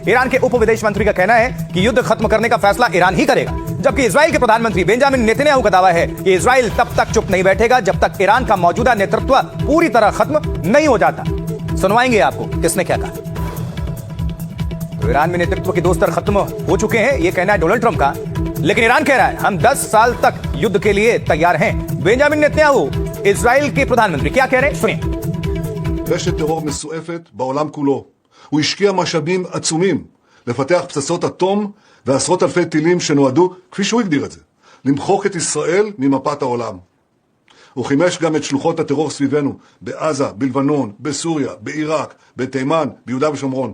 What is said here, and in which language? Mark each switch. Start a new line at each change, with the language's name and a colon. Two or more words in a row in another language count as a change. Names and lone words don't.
Hindi: ईरान के उप विदेश मंत्री का कहना है कि युद्ध खत्म करने का फैसला ईरान ही करेगा, जबकि इजराइल के प्रधानमंत्री बेंजामिन नेतन्याहू का दावा है कि इजराइल तब तक चुप नहीं बैठेगा जब तक ईरान का मौजूदा नेतृत्व पूरी तरह खत्म नहीं हो जाता। सुनवाएंगे आपको किसने क्या कहा। तो ईरान में नेतृत्व के दो स्तर खत्म हो चुके हैं, यह कहना है डोनाल्ड ट्रंप का, लेकिन ईरान कह रहा है हम 10 साल तक युद्ध के लिए तैयार हैं। बेंजामिन नेतन्याहू इजराइल के प्रधानमंत्री क्या कह रहे हैं, सुनिए।
Hebrew: רשת טרור מסועפת בעולם כולו. הוא השקיע משאבים עצומים לפתח פצצות אטום ועשרות אלפי טילים שנועדו, כפי שהוא הגדיר את זה, למחוק את ישראל ממפת העולם. הוא חימש גם את שלוחות הטרור סביבנו, בעזה, בלבנון, בסוריה, בעיראק, בתימן, ביהודה ושומרון.